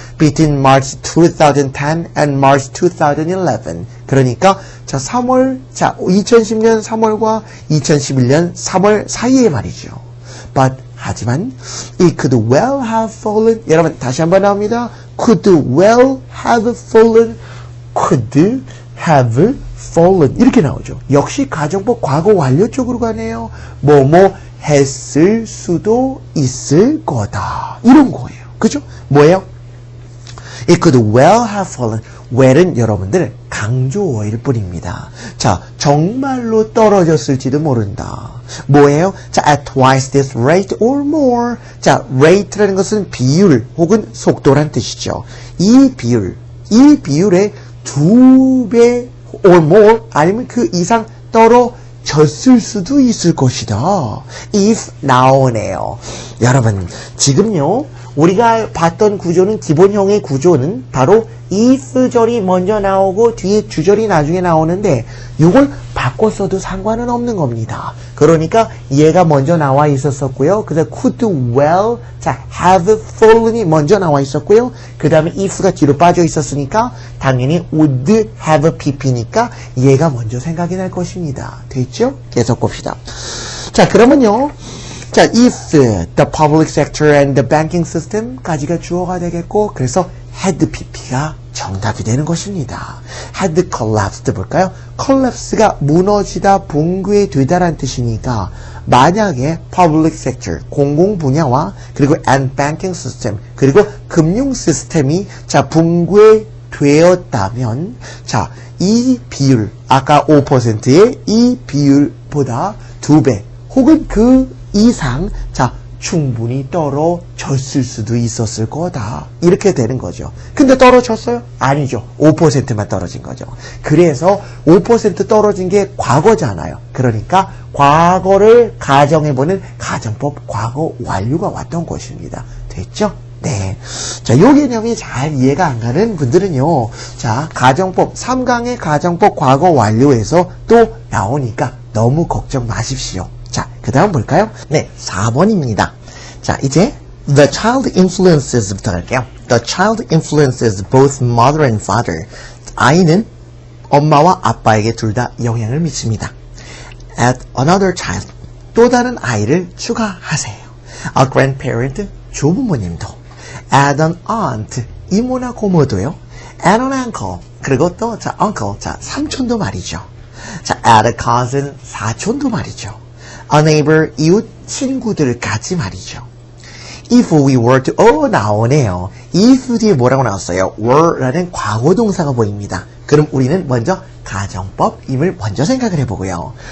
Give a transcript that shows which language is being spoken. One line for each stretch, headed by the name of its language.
English: between March 2010 and March 2011.
Korean: 그러니까, 자, 2010년 3월과 2011년 3월 사이에 말이죠.
English: 하지만, it could well have fallen.
Korean: 여러분, 다시 한번 나옵니다.
English: could well have fallen. could have fallen. 이렇게 나오죠.
Korean: 역시 가정법 과거 완료 쪽으로 가네요. 했을 수도 있을 거다. 이런 거예요. 그죠? 뭐예요?
English: It could well have fallen.
Korean: well은 여러분들 강조어일 뿐입니다. 자, 정말로 떨어졌을지도 모른다. 뭐예요?
English: 자, at twice this rate or more.
Korean: 자, rate라는 것은 비율 혹은 속도란 뜻이죠. 이 비율의 2배 or more 아니면 그 이상 떨어졌을 수도 있을 것이다. if 나오네요. 여러분, 지금요. 우리가 봤던 구조는 기본형의 구조는 바로 if 절이 먼저 나오고 뒤에 주절이 나중에 나오는데 이걸 바꿔 써도 상관은 없는 겁니다. 그러니까 얘가 먼저 나와 있었고요. 그래서 could well, 자, have fallen 이 먼저 나와 있었고요. 그 다음에 if가 뒤로 빠져 있었으니까 당연히 would have pp 니까 얘가 먼저 생각이 날 것입니다. 됐죠? 계속 봅시다. 자, 그러면요. 자, if the public sector and the banking system 까지가 주어가 되겠고 그래서 had pp가 정답이 되는 것입니다. had collapsed 볼까요? collapse가 무너지다, 붕괴 되다라는 뜻이니까 만약에 public sector, 공공 분야와 그리고 and banking system, 그리고 금융 시스템이 자, 붕괴 되었다면 자, 이 비율, 아까 5%의 이 비율보다 2배 혹은 그 이상, 자, 충분히 떨어졌을 수도 있었을 거다. 이렇게 되는 거죠. 근데 떨어졌어요? 아니죠. 5%만 떨어진 거죠. 그래서 5% 떨어진 게 과거잖아요. 그러니까 과거를 가정해보는 가정법 과거 완료가 왔던 것입니다. 됐죠? 네. 자, 요 개념이 잘 이해가 안 가는 분들은요. 자, 가정법, 3강의 가정법 과거 완료에서 또 나오니까 너무 걱정 마십시오. 자, 그 다음 볼까요? 네, 4번입니다. 자, 이제
English: The child influences부터 갈게요. The child influences both mother and father.
Korean: 아이는 엄마와 아빠에게 둘 다 영향을 미칩니다.
English: Add another child.
Korean: 또 다른 아이를 추가하세요.
English: A grandparent. 조부모님도. Add an aunt.
Korean: 이모나 고모도요. Add an uncle. 그리고 또 uncle.
English: 삼촌도 말이죠. add a cousin. 사촌도 말이죠. A neighbor.
Korean: 이웃 친구들까지 말이죠.
English: If we were to, 나오네요.
Korean: if 뒤에 뭐라고 나왔어요? were라는 과거동사가 보입니다. 그럼 우리는 먼저 가정법임을 먼저 생각을 해보고요.